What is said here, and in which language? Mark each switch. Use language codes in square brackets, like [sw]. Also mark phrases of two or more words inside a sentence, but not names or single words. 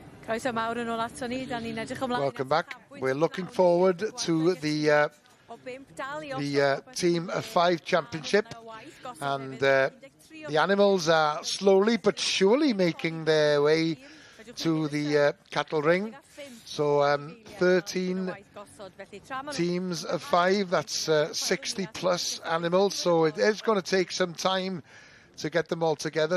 [cy] Croeso mawr yn ôl ato ni, da ni'n edrych ymlaen. [en] Welcome back. We're looking forward to the Team of 5 Championship, and the animals are slowly but surely making their way to the cattle ring. So 13 teams of 5, that's 60 plus animals, so it is going to take some time to get them all together.